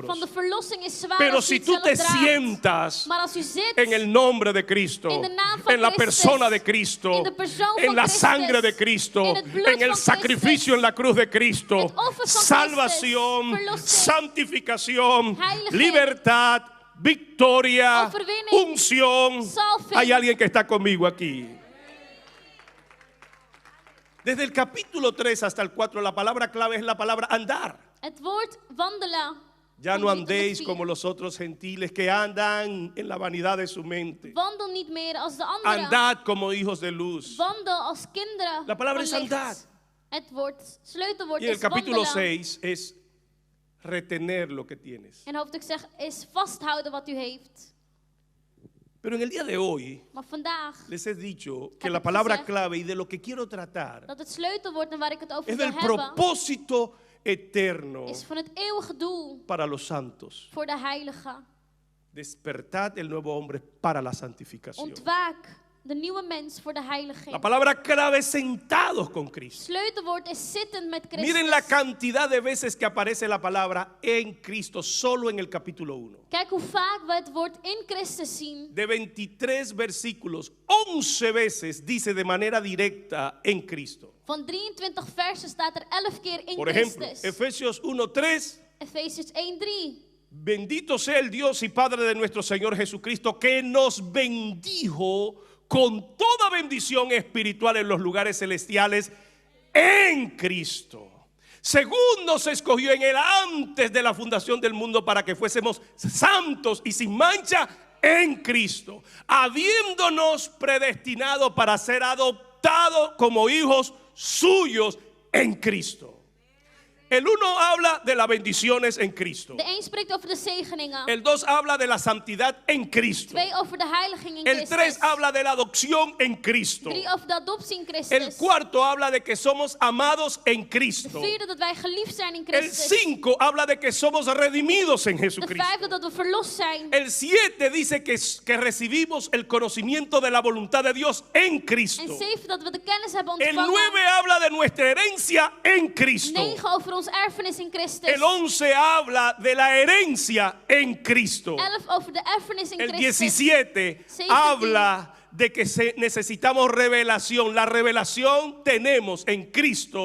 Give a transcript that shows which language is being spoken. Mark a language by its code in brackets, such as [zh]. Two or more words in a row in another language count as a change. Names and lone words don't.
[nl] Van de verlossing is zwaar [es] Pero [nl] als je [es] si [nl] het [es] tú [nl] zelf [es] te [nl] draagt. [es] sientas [nl] Maar als u zit [es] en el nombre de Cristo, [nl] in de naam van [es] en la [nl] Christus, [es] persona de Cristo, [nl] in de persoon [es] en [nl] van [es] la [nl] Christus, [es] sangre de Cristo, [nl] in het bloed [es] en el [nl] van [es] sacrificio [nl] Christus, [es] en la cruz de Cristo, [nl] het offer van [es] salvación, [nl] Christus, verlossing, [es] santificación, [nl] heiliging, [es] libertad, victoria, [nl] overwinning, [es] unción. [nl] salving. [es] Hay alguien que está conmigo aquí. Desde el capítulo 3 hasta el 4, la palabra clave es la palabra andar. [nl] Het woord wandelen. [es] Ya [nl] van [es] no [nl] 3 tot [es] andéis [nl] 4. [es] como los otros gentiles que andan en la vanidad de su mente. [nl] Wandel niet meer als de anderen. [es] Andad como hijos de luz. [nl] Wandel als kinderen. [es] La palabra [nl] van [es] es [nl] licht. [es] andar. [nl] Het sleutelwoord [es] Y en el [nl] is [es] capítulo [nl] wandelen. [es] 6 es retener lo que tienes. [nl] En hoofdstuk 6 is vasthouden wat u heeft. [es] Pero en el día de hoy [nl] Maar vandaag [es] les he dicho que [nl] Heb [es] la [nl] ik [es] palabra [nl] gezegd [es] clave y de lo que quiero tratar [nl] dat het sleutelwoord en waar ik het over [es] es [nl] wil [es] del [nl] hebben [es] propósito eterno [nl] is van het eeuwige doel [es] para los santos. [nl] voor de heiligen. [es] Despertad el nuevo hombre para la santificación. [nl] Ontwaak de nieuwe mens voor de heiliging. [es] La palabra clave es sentados con Cristo. [nl] Sleutelwoord is zittend met Christus. [es] Miren la cantidad de veces que aparece la palabra en Cristo solo en el capítulo 1. [nl] Kijk hoe vaak we het woord in Christus zien. [es] De 23 versículos, 11 veces dice de manera directa en Cristo. [nl] Van 23 versen staat er 11 keer in [es] Por ejemplo, [nl] Christus. [es] Efesios 1:3. [nl] Efesiërs 1:3. [es] Bendito sea el Dios y Padre de nuestro Señor Jesucristo, que nos bendijo con toda bendición espiritual en los lugares celestiales en Cristo. Según nos escogió en él antes de la fundación del mundo para que fuésemos santos y sin mancha en Cristo, habiéndonos predestinado para ser adoptados como hijos suyos en Cristo. El 1 habla de las bendiciones en Cristo. [nl] De een spreekt over de zegeningen. [es] El 2 habla de la santidad en Cristo. [nl] 2 over de heiliging in [es] El [nl] Christus. [es] 3 habla de la adopción en Cristo. [nl] 3 over de adoptie in Christus. [es] El 4 habla de que somos amados en [nl] De [es] Cristo. [nl] 4 dat wij geliefd zijn in [es] El [nl] Christus. [es] 5 habla de que somos redimidos en [nl] De [es] Jesucristo. [nl] 5 dat we verlost zijn. [es] El 7 dice que recibimos el conocimiento de la voluntad de Dios en [nl] En [es] Cristo. [nl] 7 dat we de kennis hebben [es] El [nl] ontvangen. [es] 9 habla de nuestra herencia en Cristo. [nl] 9 over ons erfenis in Christus. [es] El 11 habla de la herencia en Cristo. [nl] 11 over de erfenis in [es] El [nl] Christus. [es] 17 habla de que necesitamos revelación. La revelación tenemos en Cristo